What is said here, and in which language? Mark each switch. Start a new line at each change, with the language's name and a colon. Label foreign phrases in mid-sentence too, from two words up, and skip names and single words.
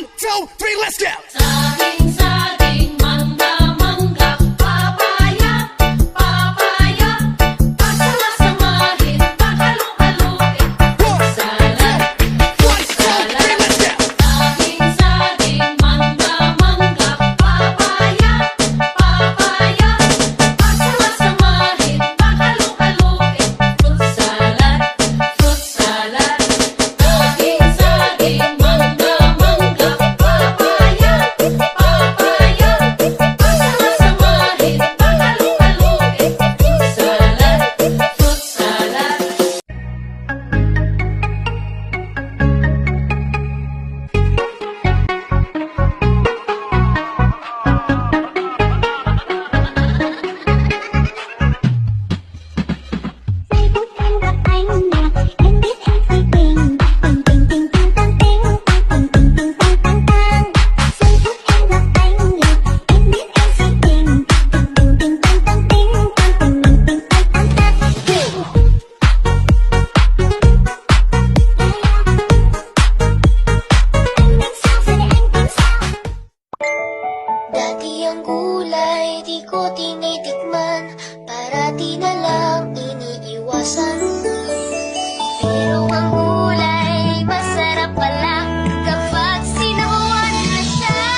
English: 2, 3, let's go!
Filipino: Saging, mangga, mangga, papaya, papaya. Pagsama-samahin, paghalu-haluin.
English: Fruit salad, fruit salad.
Filipino: Saging, mangga, mangga, papaya, papaya. Pagsama-samahin, paghalu-haluin.
English: Fruit salad, fruit salad.
Filipino: Saging, mangga, mangga, papaya, papaya. Pagsama-samahin, paghalu-haluin.
English: Fruit salad, fruit salad.
Vietnamese: Giây phút em gặp anh nè, em biết em phải tình. Tình tình tình tình tăng tình, tăng tình tình tăng tăng tăng. Giây phút em gặp anh nè, em biết em phải tình. Tình tình tình tăng tăng tình, tăng tình tình tình tăng tăng tăng. Anh tính sao giờ này anh tính sao?
Filipino: Dati ang gulay di ko tinitikman, parati na lang iniiwasan. Pero ang gulay masarap pala kapag sinawan na siya.